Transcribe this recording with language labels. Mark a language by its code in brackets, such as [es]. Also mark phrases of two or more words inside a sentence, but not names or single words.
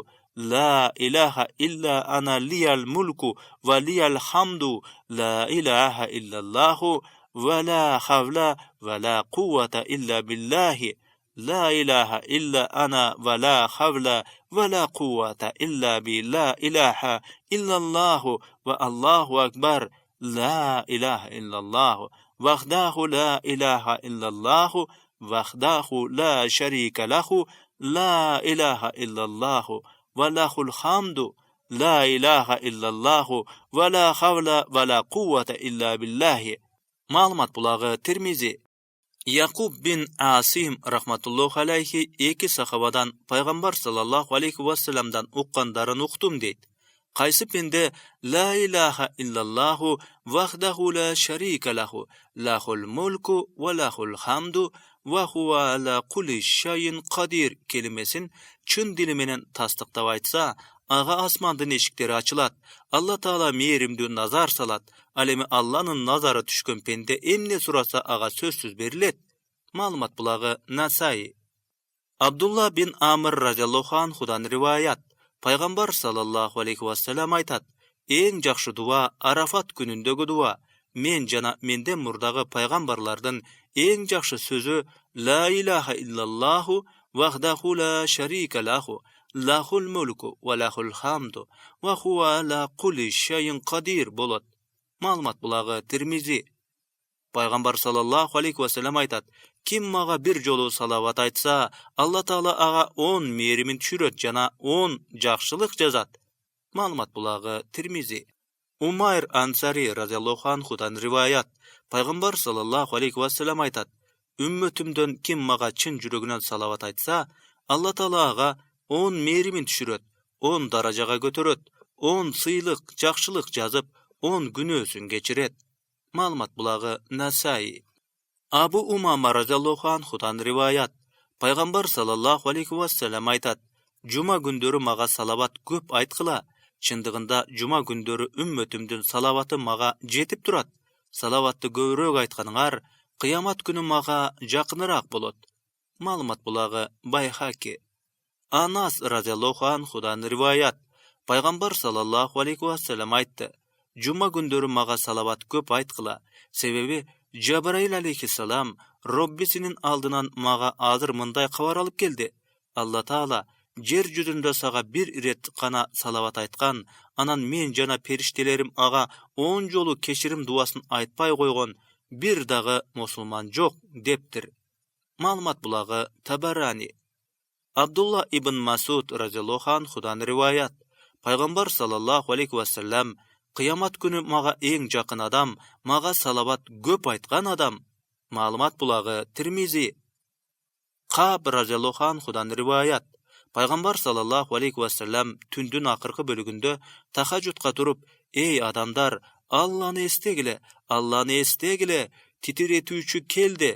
[ar] لا إله إلا أنا لي الملك ولي الحمد لا إله إلا الله ولا حول ولا قوة إلا بالله لا إله إلا أنا ولا حول ولا قوة إلا بالله إله إلا الله والله أكبر لا إله إلا الله وحده لا إله إلا الله وحده لا شريك له لا إله إلا الله وله الحمد لا إله إلا الله ولا حول ولا قوة إلا بالله. [ky] Маалымат булагы Тирмизи. Якуб бин Асим [ar] رحمة الله عليه [ky] эки сахабадан Пайгамбар [ar] صلى الله عليه وسلم [ky] уккандарын уктум дейт. Кайсы пенде [ar] لا إله إلا الله وحده لا شريك له له الملك وله الحمد وهو على كل شيء قدير [ky] келимесин чын дили менен тастыктап айтса, ага асмандын эшиктери ачылат. Алла Таала мээримдүү назар салат. Ал эми Алланын назары түшкөн пенде эмне сураса ага сөзсүз берилет. Маалымат булагы Насаи. Абдулла бин Амр [ar] رضي الله عنه [ky] риваят. Пайгамбар [ar] صلى الله عليه وسلم [ky] айтат: эң жакшы дуа Арафат күнүндөгү дуа. Мен жана менден мурдагы пайгамбарлардын эң жакшы сөзү [ar] لا إله إلا الله وحده لا شريك له له الملك وله الحمد وهو على كل شيء قدير [ky] болот. Маалымат булагы Тирмизи. Пайгамбар [ar] صلى الله عليه وسلم [ky] айтат: ким мага бир жолу салават айтса, Алла Таала ага 10 мээримин түшүрөт жана 10 жакшылык жазат. Маалымат булагы Тирмизи. Умайр Ансари [ar] رضي الله عنه [ky] риваят. Пайгамбар [ar] صلى الله عليه وسلم [ky] айтат: үммөтүмдөн ким мага чын жүрөгүнөн салават айтса, Алла Таала ага 10 мээримин түшүрөт, 10 даражага көтөрөт, 10 сыйлык, жакшылык жазып, 10 күнөөсүн кечирет. Маалымат булагы Насаи. Abu Umama [ar] رضي الله عنه [ky] rivayat. Пайғамбар [ar] صلى الله عليه وسلم [ky] айтат: "Жума күндөрү мага салават көп айткыла. Чындыгында жума күндөрү үммөтүмдүн салаваты мага жетип турат. Салаватты көбүрөөк айтканыңар кыямат күнү мага жакыныраак болот." Маалымат булагы Байхаки. Анас [ar] رضي الله عنه [ky] риваят. Пайғамбар [ar] صلى الله عليه وسلم [ky] айтты: "Жума күндөрү мага салават көп айткыла. Себеби Жабраил алейхиссалам Роббисинин алдынан мага азыр мындай кабар алып келди. Алла Таала жер жүзүндө сага бир ирет гана салават айткан, анан мен жана периштелерим ага 10 жолу кечирим дуасын айтпай койгон бир дагы мусулман жок" дептир. Маалымат булагы Табарани. Абдулла ибн Масуд [ar] رضي الله عنه [ky] риваят. Пайғамбар [ar] صلى الله عليه وسلم: [ky] "Кыямат күнү мага эң жакын адам, мага салават көп айткан адам." Маалымат булагы Тирмизи. Каб [ar] رضي الله عنه [ky] риваят. Пайғамбар [ar] صلى الله عليه وسلم [ky] түндүн акыркы бөлүгүндө тахажжудка туруп: "Эй адамдар, Алланы эстегиле, Алланы эстегиле, титиретүүчү келди."